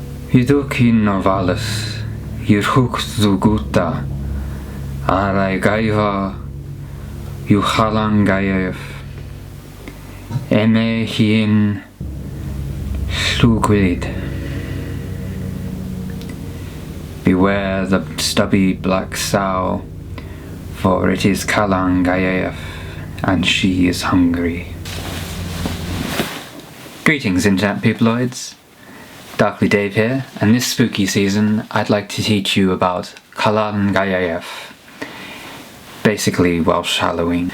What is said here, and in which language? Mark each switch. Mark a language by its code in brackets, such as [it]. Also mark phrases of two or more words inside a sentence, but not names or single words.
[cy] Byddwch ofalus, Yr Hwch Ddu Gwta, gyfer yw Calan Gaeaf, llwglyd. [en] Beware the stubby black sow, for it is Calan Gaeaf, and she is hungry. Greetings, internet peopleoids. Darkly Dave here, and this spooky season I'd like to teach you about Calan Gaeaf, basically Welsh Halloween.